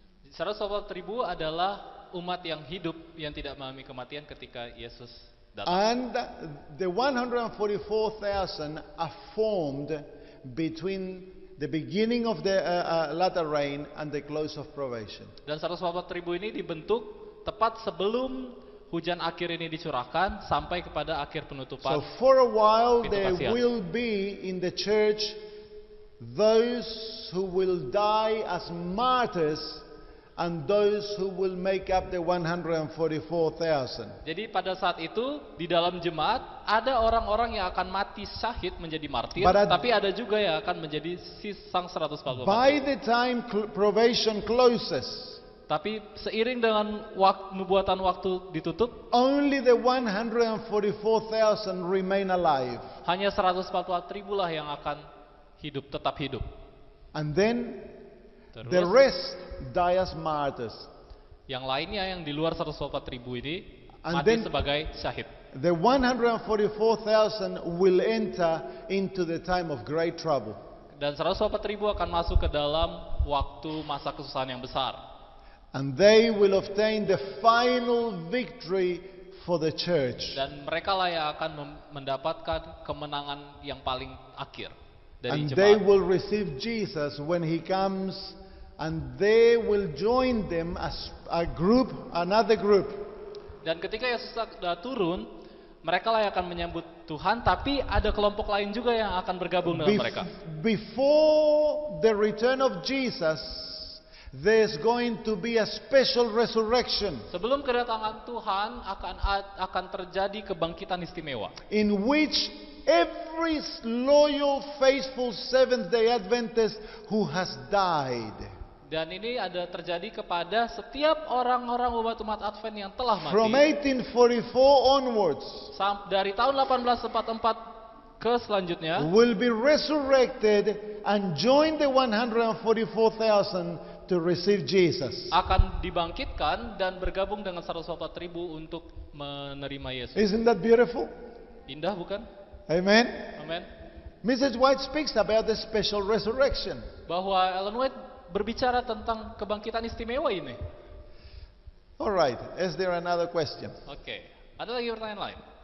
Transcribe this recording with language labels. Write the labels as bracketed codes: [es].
[id] 144.000 adalah umat yang hidup yang tidak mengalami kematian ketika Yesus datang. [en] And the 144,000 are formed between the beginning of the latter rain and the close of probation. [id] Dan 144.000 ini dibentuk tepat sebelum hujan akhir ini dicurahkan sampai kepada akhir penutupan. [en] So for a while [id] Pintu [en] there [id] kasihan. [en] will be in the church those who will die as martyrs and those who will make up the 144,000. [id] Jadi pada saat itu di dalam jemaat ada orang-orang yang akan mati syahid menjadi martir, tapi ada juga yang akan menjadi sang 144. [en] By the time probation closes, [id] Tapi seiring dengan nubuatan waktu ditutup, [en] only the 144,000 remain alive. [id] hanya 144.000 lah yang akan tetap hidup. [en] And then [id] Terus [en] the rest die as martyrs. [id] yang lainnya yang di luar 144.000 ini [en] And [id] mati [en] then- [id] sebagai syahid. [en] The 144,000 will enter into the time of great trouble. [id] Dan 144.000 akan masuk ke dalam waktu masa kesusahan yang besar. [en] And they will obtain the final victory for the church. [id] Dan mereka lah yang akan mendapatkan kemenangan yang paling akhir dari [en] And they [id] jemaat. [en] will receive Jesus when he comes, and they will join them as a group, another group. [id] Dan ketika Yesus sudah turun, mereka lah yang akan menyambut Tuhan, tapi ada kelompok lain juga yang akan bergabung dengan mereka. [en] Before the return of Jesus, there's going to be a special resurrection [id] Sebelum kedatangan Tuhan akan terjadi kebangkitan istimewa, [en] in which every loyal, faithful Seventh-day Adventist who has died [id] dan ini ada terjadi kepada setiap orang-orang umat Advent yang telah [en] from [id] mati [en] 1844 onwards [id] dari tahun 1844 ke selanjutnya [en] will be resurrected and join the 144,000 to receive Jesus. [id] akan dibangkitkan dan bergabung dengan 144.000 untuk menerima Yesus. [en] Isn't that beautiful? [id] Indah bukan? [en] Amen. [id] Amin. [en] Mrs. White speaks about the special resurrection. [id] Bahwa Ellen White berbicara tentang kebangkitan istimewa ini. [en] All right, is there another question? [id] Oke, ada lagi pertanyaan lain?